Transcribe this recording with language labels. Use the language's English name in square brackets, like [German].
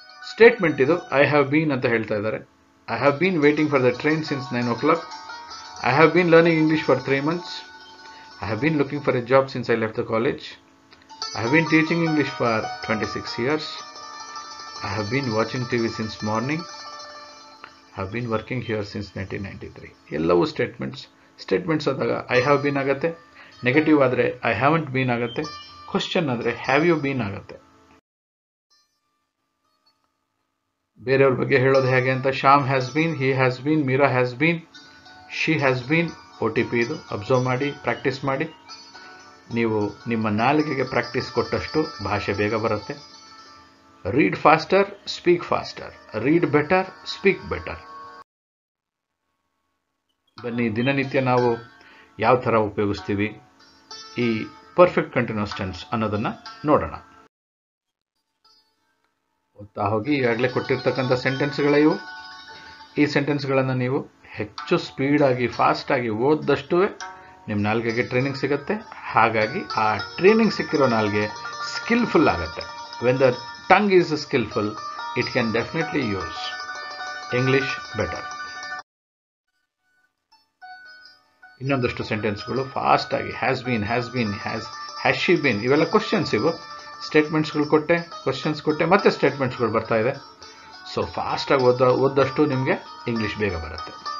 [Kannada] Statement ಇದು. [English] I have been [Kannada] ಅಂತ ಹೇಳ್ತಾ ಇದ್ದಾರೆ. [English] I have been waiting for the train since 9 o'clock. I have been learning English for 3 months. I have been looking for a job since I left the college. I have been teaching English for 26 years. I have been watching TV since morning. I have been working here since 1993. [Kannada] ಎಲ್ಲವೂ statements ಆದಾಗ I have been ಆಗುತ್ತೆ. Negative ಆದರೆ I haven't bean ಆಗುತ್ತೆ. Question ಆದರೆ have you been ಆಗುತ್ತೆ. ಬೇರೆಯವ್ರ ಬಗ್ಗೆ ಹೇಳೋದು ಹೇಗೆ ಅಂತ. [English] Shyam has been, he has been, Meera has been, she has been. OTP ಇದು. [Kannada] ಅಬ್ಸರ್ವ್ ಮಾಡಿ, ಪ್ರಾಕ್ಟೀಸ್ ಮಾಡಿ. ನೀವು ನಿಮ್ಮ ನಾಲಿಗೆಗೆ ಪ್ರಾಕ್ಟೀಸ್ ಕೊಟ್ಟಷ್ಟು ಭಾಷೆ ಬೇಗ ಬರುತ್ತೆ. [English] Read faster, speak faster. Read better, speak better. [Kannada] ಬನ್ನಿ, ದಿನನಿತ್ಯ ನಾವು ಯಾವ ಥರ ಉಪಯೋಗಿಸ್ತೀವಿ ಈ ಪರ್ಫೆಕ್ಟ್ ಕಂಟಿನ್ಯೂಸ್ ಟೆನ್ಸ್ ಅನ್ನೋದನ್ನು ನೋಡೋಣ. ಓದ್ತಾ ಹೋಗಿ. ಈಗಾಗಲೇ ಕೊಟ್ಟಿರ್ತಕ್ಕಂಥ ಸೆಂಟೆನ್ಸ್ಗಳ ಇವು. ಈ ಸೆಂಟೆನ್ಸ್ಗಳನ್ನು ನೀವು ಹೆಚ್ಚು ಸ್ಪೀಡಾಗಿ, ಫಾಸ್ಟಾಗಿ ಓದ್ದಷ್ಟು ನಿಮ್ಮ ನಾಲ್ಗೆಗೆ ಟ್ರೈನಿಂಗ್ ಸಿಗುತ್ತೆ. ಹಾಗಾಗಿ ಆ ಟ್ರೈನಿಂಗ್ ಸಿಕ್ಕಿರೋ ನಾಲ್ಗೆ ಸ್ಕಿಲ್ಫುಲ್ ಆಗುತ್ತೆ. [English] When the tongue is skillful, it can definitely use English better. [Kannada] ಇನ್ನೊಂದಷ್ಟು ಸೆಂಟೆನ್ಸ್ಗಳು ಫಾಸ್ಟ್ ಆಗಿ has been, has she bean, ಇವೆಲ್ಲ ಕ್ವಶನ್ಸ್. ಇವು ಸ್ಟೇಟ್ಮೆಂಟ್ಸ್ಗಳು ಕೊಟ್ಟೆ, ಕ್ವಶನ್ಸ್ ಕೊಟ್ಟೆ, ಮತ್ತೆ ಸ್ಟೇಟ್ಮೆಂಟ್ಸ್ಗಳು ಬರ್ತಾ ಇದೆ. ಸೊ ಫಾಸ್ಟಾಗಿ ಓದಷ್ಟು ನಿಮಗೆ ಇಂಗ್ಲೀಷ್ ಬೇಗ ಬರುತ್ತೆ.